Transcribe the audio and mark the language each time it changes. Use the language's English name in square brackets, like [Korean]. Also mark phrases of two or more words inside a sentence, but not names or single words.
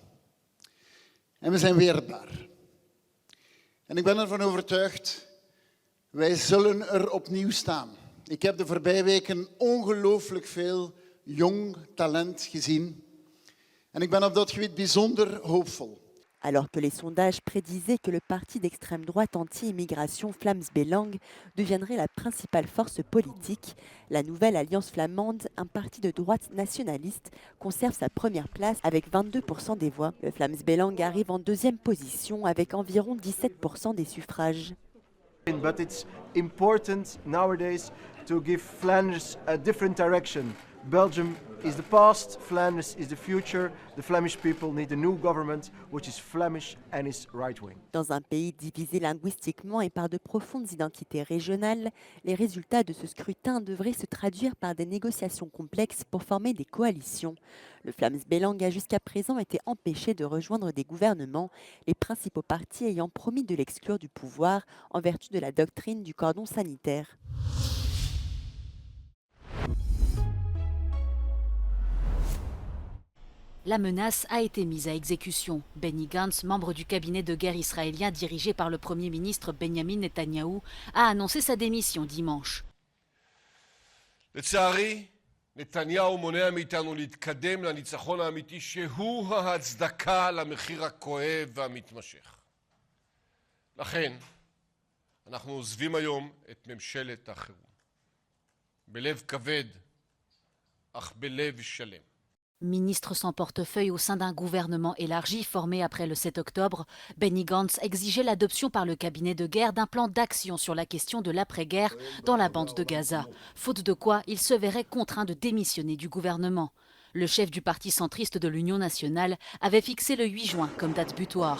[Dutch] En we zijn weerbaar. En ik ben ervan overtuigd, wij zullen er opnieuw staan. Ik heb de voorbije weken ongelooflijk veel jong talent gezien. En ik ben op dat gebied bijzonder hoopvol. [French] Alors que les sondages prédisaient que le parti d'extrême droite anti-immigration Vlaams Belang deviendrait la principale force politique, la nouvelle Alliance flamande, un parti de droite nationaliste, conserve sa première place avec 22% des voix. Le Vlaams Belang arrive en deuxième position avec environ 17% des suffrages. [English] But it's important nowadays to give Flanders a different direction. Belgium is the past, Flanders is the future. The Flemish people need a new government which is Flemish and is right-wing. [French] Dans un pays divisé linguistiquement et par de profondes identités régionales, les résultats de ce scrutin devraient se traduire par des négociations complexes pour former des coalitions. Le Vlaams Belang a jusqu'à présent été empêché de rejoindre des gouvernements, les principaux partis ayant promis de l'exclure du pouvoir en vertu de la doctrine du cordon sanitaire. La menace a été mise à exécution. Benny Gantz, membre du cabinet de guerre israélien dirigé par le Premier ministre Benjamin Netanyahou, a annoncé sa démission dimanche. [Hebrew] לצערי, נתניהו מונע מאיתנו להתקדם לניצחון האמיתי שהוא ההצדקה למחיר הכואב והמתמשך. לכן, אנחנו עוזבים היום את ממשלת החירום. בלב כבד, אך בלב שלם. [French] Ministre sans portefeuille au sein d'un gouvernement élargi formé après le 7 octobre, Benny Gantz exigeait l'adoption par le cabinet de guerre d'un plan d'action sur la question de l'après-guerre dans la bande de Gaza, faute de quoi il se verrait contraint de démissionner du gouvernement. Le chef du parti centriste de l'Union nationale avait fixé le 8 juin comme date butoir.